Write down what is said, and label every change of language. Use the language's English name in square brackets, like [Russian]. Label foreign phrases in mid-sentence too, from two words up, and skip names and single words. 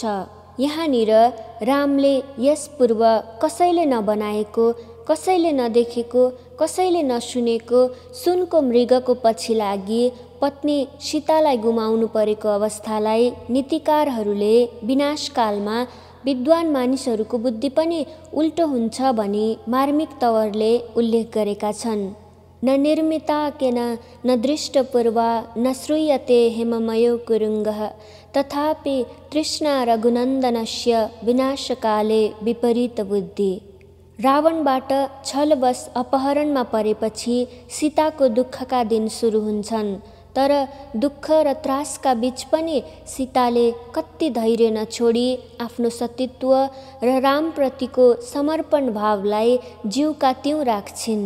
[Nepali] यहाँनिर रामले यस पूर्व कसैले नबनाएको, कसैले नदेखेको, कसैले नसुनेको सुनको मृगको पछि लागि पत्नी सीतालाई गुमाउनु परेको अवस्थालाई नीतिकारहरूले विनाशकालमा विद्वान मानिसहरूको बुद्धि पनि उल्टो हुन्छ भनी मार्मिक तवरले उल्लेख गरेका छन्। [Sanskrit] न निर्मिता केन न दृष्टपूर्वा न श्रूयते हेममयो कुरुङ्गः तथापि तृष्णा रघुनन्दनस्य विनाशकाले विपरीत बुद्धि। [Nepali] रावणबाट छलवश अपहरणमा परेपछि सीताको दुःखका दिन सुरु हुन्छन्। तर दुःख र त्रासका बीच पनि सीताले कति धैर्य नछोडी आफ्नो सतीत्व र रामप्रतिको समर्पण भावलाई जीवका त्यों राख्छिन्।